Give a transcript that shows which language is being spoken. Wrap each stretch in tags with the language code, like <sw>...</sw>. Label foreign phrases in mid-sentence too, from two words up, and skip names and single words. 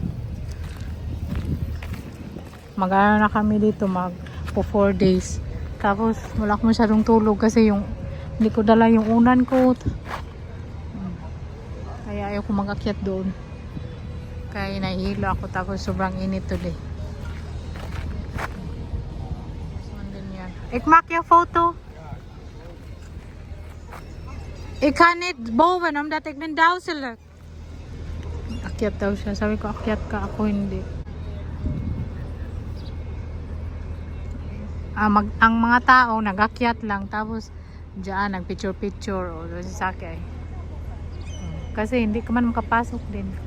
<tl>Mag-ano na kami dito po 4 days. Tapos wala akong masyadong tulog kasi hindi ko dala yung unan ko. Kaya ayaw ko mag-akyat doon. Kaya nahihilo ako tapos sobrang init today.</tl> <nl>Ik maak je foto. Ik ga niet boven omdat ik ben duizelig.</nl> <tl>Akyat daw siya. Sabi ko, akyat ka. Ako hindi. Ang mga tao nag-akyat lang. Tapos, diyan, nag-picture-picture. O, doon sa sakay. Kasi hindi ka man makapasok din.</tl>